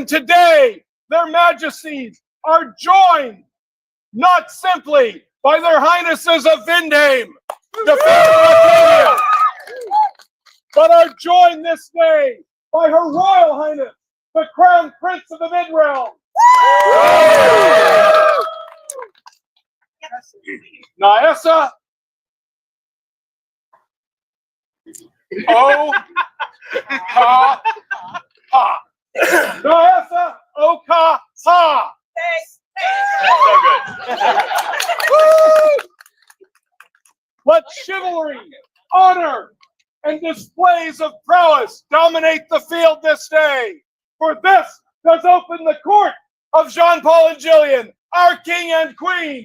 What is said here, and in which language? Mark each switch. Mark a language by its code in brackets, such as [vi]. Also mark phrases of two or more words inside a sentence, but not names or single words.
[en] And today, their majesties are joined not simply by their highnesses of Vindheim, the Fifth of Acadia, but are joined this day by Her Royal Highness, the Crown Prince of the Midrealm. Naessa O-Ka-Ha. Naessa O-Ka-Ha. Let chivalry, honor, and displays of prowess dominate the field this day, for this does open the court of Jean-Paul and Gillian, our king and queen.